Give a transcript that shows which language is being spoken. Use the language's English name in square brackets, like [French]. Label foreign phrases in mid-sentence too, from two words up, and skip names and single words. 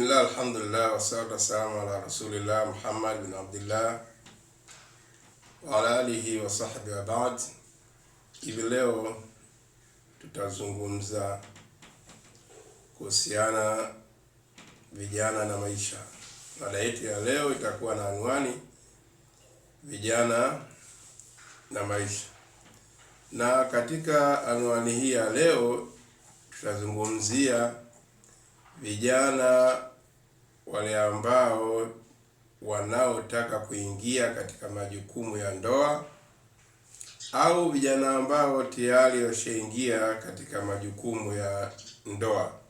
[Arabic] بسم الله، الحمد لله، والصلاة والسلام على رسول الله محمد بن عبد الله وعلى آله وصحبه وبعد. [Swahili] Hivi leo tutazungumza kuhusiana vijana na maisha. Mada yetu ya leo itakuwa na anwani vijana na maisha, na katika anwani hii ya leo tutazungumzia vijana wale ambao wanaotaka kuingia katika majukumu ya ndoa au vijana ambao tayari washaingia katika majukumu ya ndoa,